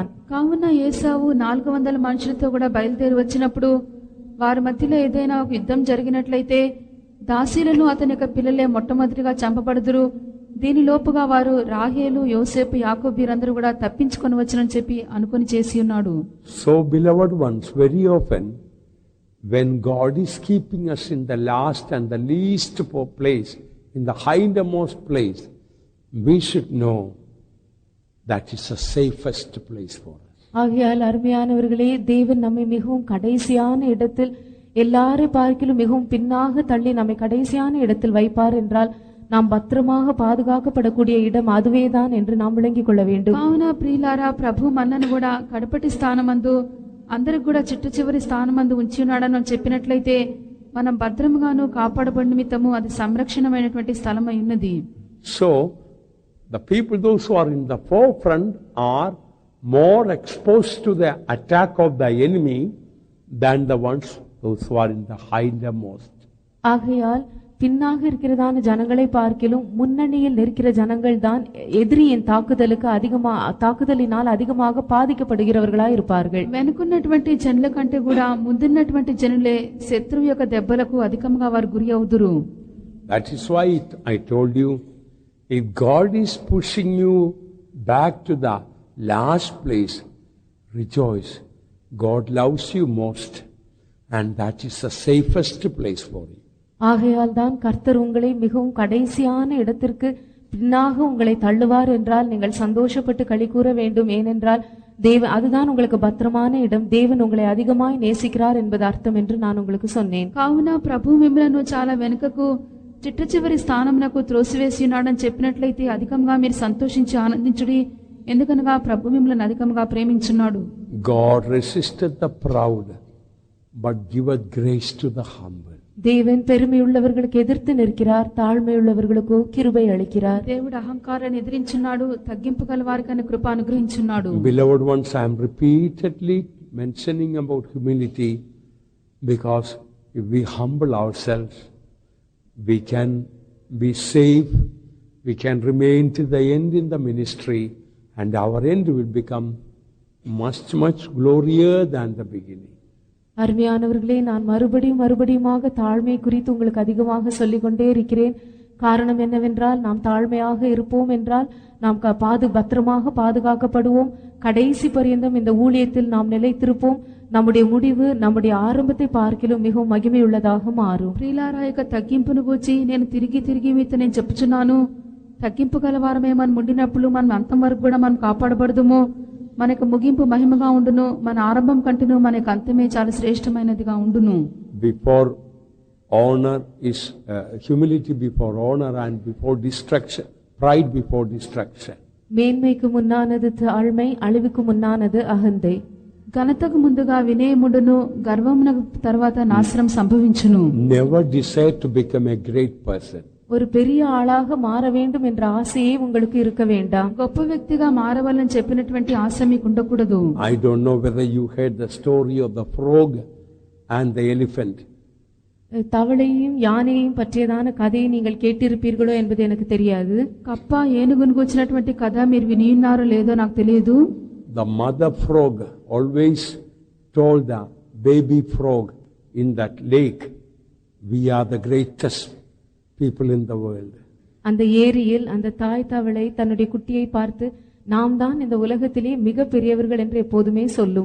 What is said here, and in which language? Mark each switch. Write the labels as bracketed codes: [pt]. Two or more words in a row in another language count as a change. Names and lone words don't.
[te] కావున ఏసావు 400 మనుషులతో కూడా బయలుదేరి వచ్చినప్పుడు వారి మధ్యలో ఏదైనా ఒక యుద్ధం జరిగినట్లయితే దాసీలను అతని యొక్క పిల్లలే మొట్టమొదటిగా చంపబడుదురు. దీని లోపుగా వారు రాహేలు, యోసేపు, యాకోబు వీరందరూ కూడా తప్పించుకొని వచ్చునని చెప్పి అనుకొని చేసి ఉన్నాడు. [en] So beloved ones, very often when God is keeping us in the last and the least place, in the hindermost place, we should know that is the safest place for us. [ta] ஆகையால் அருமையானவர்களே, தேவன் நம்மை மிகவும் கடைசியான இடத்தில், எல்லாரை பார்க்கிலும் மிகவும் பின்னாக தள்ளி நம்மை கடைசியான இடத்தில் வைப்பார் என்றால் நாம் பத்திரமாக பாதுகாக்கப்படக்கூடிய இடம் அதுவேதான் என்று நாம் விளங்கிக் கொள்ள வேண்டும். [te] కావున ప్రియులారా, ప్రభు మనను కూడా కడపటి స్థానమందు అందరికి కూడా చిట్టు చివరి స్థానమందు ఉంచి ఉన్నాడని చెప్పినట్లయితే మనం భద్రముగాను కాపాడబడిన నిమిత్తము అది సంరక్షణమైనటువంటి స్థలమై ఉన్నది. [en] So the people, those who are in the forefront, are more exposed to the attack of the enemy than the ones those who are in the hindermost. [ta] ஆகையால் பின்னாக இருக்கிறதான ஜனங்களை பார்க்கிலும் முன்னணியில் நிற்கிற ஜனங்கள் தான் எதிரியின் தாக்குதலினால் அதிகமாக பாதிக்கப்படுகிறவர்களாய் இருப்பார்கள். [te] వెనుకున్నటువంటి జనుల కంటే కూడా ముందున్నటువంటి జనులే శత్రువు యొక్క దెబ్బలకు అధికంగా వారు గురి అవుదురు. [en] That is why I told you, if God is pushing you back to the last place, rejoice. God loves you most, and that is the safest place for you. [ta] ஆகையால் தான் கர்த்தர் உங்களை மிகவும் கடைசியான இடத்திற்கு பின்னாக உங்களை தள்ளுவார் என்றால் நீங்கள் சந்தோஷப்பட்டு களி கூற வேண்டும். ஏனென்றால் அதுதான் உங்களுக்கு பத்திரமான இடம். தேவன் உங்களை அதிகமாய் நேசிக்கிறார் என்பது அர்த்தம் என்று நான் உங்களுக்கு சொன்னேன். [te] కావున ప్రభు మిమ్మల్ని చాలా వెనుకకు చిట్ట చివరి స్థానమునకు త్రోసివేసి ఉన్నాడని చెప్పినట్లయితే అధికంగా మీరు సంతోషించి ఆనందించుడి. ఎందుకనగా ప్రభు మిమ్మల్ని అధికంగా ప్రేమించున్నాడు. [en] God resisted the proud, but giveth grace to the humble. [ta] தேவன் பெருமையுள்ளவர்களுக்கு எதிர்த்து நிற்கிறார், தாழ்மையுள்ளவர்களுக்கு கிருபை அளிக்கிறார். [te] దేవుడు అహంకారాన్ని ఎదిరించున్నాడు, తగ్గింపు గల వారికి ఆయన కృప అనుగ్రహించున్నాడు. [en] Beloved ones, I am repeatedly mentioning about humility, because if we humble ourselves, we can be safe, we can remain to the end in the ministry, and our end will become much glorious than the beginning. [ta] அருமையானவர்களே, நான் மறுபடியுமாக தாழ்மை குறித்து உங்களுக்கு அதிகமாக சொல்லிக் கொண்டே இருக்கிறேன். காரணம் என்னவென்றால், நாம் தாழ்மையாக இருப்போம் என்றால் நாம் பத்திரமாக பாதுகாக்கப்படுவோம். கடைசி பரியந்தம் இந்த ஊழியத்தில் நாம் நிலைத்திருப்போம். நம்முடைய முடிவு நம்முடைய ஆரம்பத்தை பார்க்கிலும் மிகவும் மகிமையுள்ளதாக மாறும். [te] ప్రియులారా, యొక్క తగ్గింపును గూర్చి నేను తిరిగి మీతో నేను చెప్పుచున్నాను. తగ్గింపు గలవారమే మనం ఉండినప్పుడు మనం అంతం వరకు కూడా మనం కాపాడబడదుము. మనకు ముగింపు మహిమగా ఉండును. మన ఆరంభం కంటేను మనకు అంతమే చాలా శ్రేష్టమైనదిగా ఉండును. [en] Before honor is humility before honor, and before destruction, pride before destruction. [ta] மேன்மைக்கு முன்னானது தாழ்மை, அழிவுக்கு முன்னானது அகந்தை. [te] ఘనతకు ముందుగా వినయముండును, గర్వమునకు తర్వాత నాశనం సంభవించును. [en] Never desire to become a great person. [ta] ஒரு பெரிய ஆளாக மாற வேண்டும் என்ற ஆசையே உங்களுக்கு இருக்க வேண்டாம். [te] గొప్ప వ్యక్తిగా మారవాలని చెప్పినటువంటి ఆశ మీకు ఉండకూడదు. [en] I don't know whether you heard the story of the frog and the elephant. [ta] தவளையும் யானையும் பற்றியதான கதையை நீங்கள் கேட்டிருப்பீர்களோ என்பது எனக்கு தெரியாது. [te] కప్ప ఏనుగును గురించినటువంటి కథ మీరు విని ఉన్నారో లేదో నాకు తెలియదు. [en] The mother frog always told the baby frog in that lake, we are the greatest people in the world. [ta] அந்த ஏரியில் அந்த தாய் தவளை தன்னுடைய குட்டியை பார்த்து, நாம் தான் இந்த உலகத்திலே மிக பெரியவர்கள் என்று எப்போதுமே சொல்லும்.